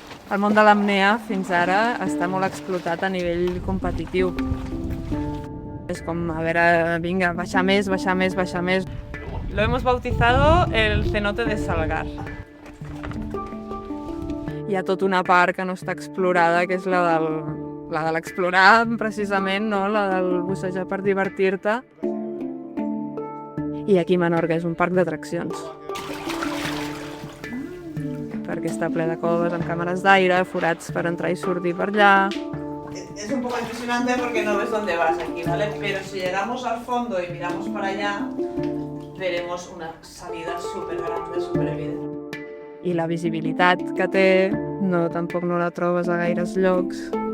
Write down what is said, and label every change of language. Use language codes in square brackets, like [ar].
[ca] El món de l'apnea fins ara està molt explotat a nivell competitiu. És com, a veure, vinga, baixar més, baixar més, baixar més. [es] Lo hemos bautizado el cenote de Salgar. [ca] Hi ha tota una part que no està explorada, que és la de l'explorar, precisament, no? La del bussejar per divertir-te. I aquí a Menorca és un parc d'atraccions. Perquè està ple de coves amb càmeres d'aire, forats per entrar i sortir per allà. [es] Es un poco impresionante porque no ves dónde vas aquí, ¿vale? Pero si llegamos al fondo y miramos para allá, veremos una salida súper grande, súper evidente. [ca] I la visibilitat que té, tampoc no la trobes a gaires llocs.